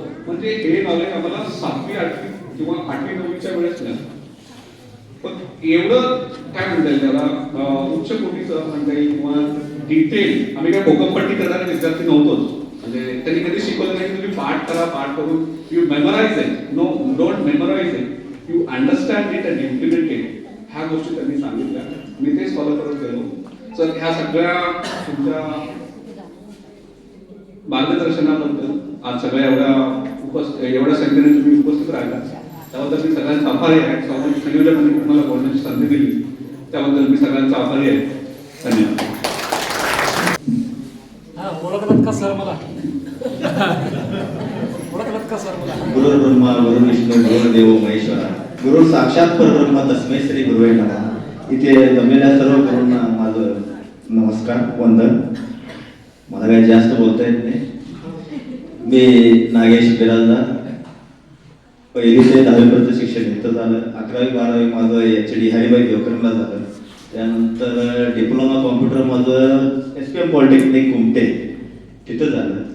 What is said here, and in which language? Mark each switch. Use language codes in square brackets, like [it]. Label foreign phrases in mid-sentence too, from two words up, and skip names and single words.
[mr] म्हणजे हे नॉलेज आम्हाला 7वी 8वी किंवा 8वी 9वीच्या वेळेस नाही. पण एवढं काय म्हणता येईल त्याला उच्च कोटीचं म्हणता येईल किंवा डिटेल आम्ही काय भोकंपट्टी करणारे विद्यार्थी नव्हतोच. म्हणजे त्यांनी कधी शिकवलं नाही की तुम्ही पाठ करून [en] you memorize it. No, don't memorize it, you understand it and implement it. [mr] ह्या गोष्टी त्यांनी सांगितल्या, मी तेच फॉलो करत गेलो. सर, ह्या सगळ्या तुमच्या मार्गदर्शनाबद्दल आज सगळ्या एवढ्या संख्येने तुम्ही उपस्थित राहिला त्याबद्दल मी सगळ्यांचा आभारी आहे. संयोजकांनी तुम्हाला बोलण्याची संधी दिली त्याबद्दल मी सगळ्यांचा आभारी आहे. धन्यवाद. ओळखलात का सर मला? ओळखलात का सर मला? [sa] गुरु ब्रह्मा गुरु विष्णू गुरु देव महेश्वरा, गुरु साक्षात परब्रह्म तस्मै श्री गुरुवे नमः. [mr] इथे जमलेल्या सर्व गुरूंना माझं नमस्कार, वंदन. मला काही जास्त बोलता येत नाही. मी नागेश बिराजदार, 1ली ते 10वी पर्यंत शिक्षण इथं झालं. 11वी 12वी माझं HD हरिभाई देवकरला झालं. त्यानंतर [en] diploma computer [mr] माझं SPM पॉलिटेक्निक कुमटे तिथं झालं.